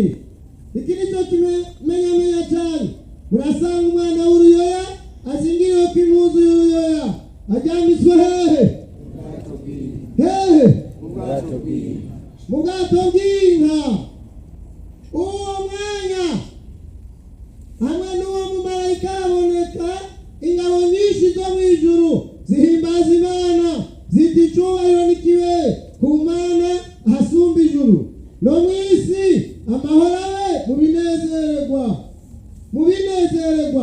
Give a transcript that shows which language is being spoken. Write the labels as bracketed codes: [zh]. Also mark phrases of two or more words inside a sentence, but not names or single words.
[rw] Iki nicyo kimenyamenya cyane. Murasanga umwana w'uruyoya ashingiriwe ku impuzu y'uruyoya, ajyambitswe hehe? Hehe? Mu bwato bw'inka. Uwo mwanya hamwe n'uwo mumarayika haboneka ingabo nyinshi zo mu ijuru zihimbaza Imana, ziti icyubahiro n'ikibe ku Mana ahasumba ijuru, no mu isi amahoro abe mu binezererwa.